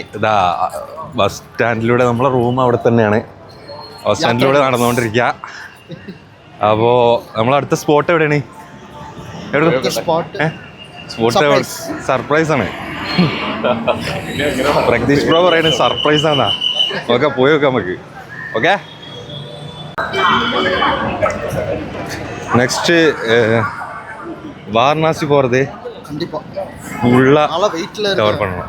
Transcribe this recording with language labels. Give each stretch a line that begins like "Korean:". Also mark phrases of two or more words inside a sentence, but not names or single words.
Malayalam: ഇതാ ബസ് സ്റ്റാൻഡിലൂടെ, നമ്മളെ റൂം അവിടെ തന്നെയാണ്, ബസ് സ്റ്റാൻഡിലൂടെ നടന്നുകൊണ്ടിരിക്കുക. അപ്പോൾ നമ്മളടുത്ത സ്പോട്ട് എവിടെയാണ്? സ്പോട്ട് സർപ്രൈസ് ആണ്. പ്രഗ്ദീഷ് ബ്രോ പറയുന്നത് സർപ്രൈസ് ആണാ. ഓക്കെ, പോയി നോക്കാം നമുക്ക്. ഓക്കെ,
Tamil: நெக்ஸ்ட் வாரணாசி போகிறது கண்டிப்பாக ஃபுல்லாக வெயிட்டில் கவர் பண்ணணும்.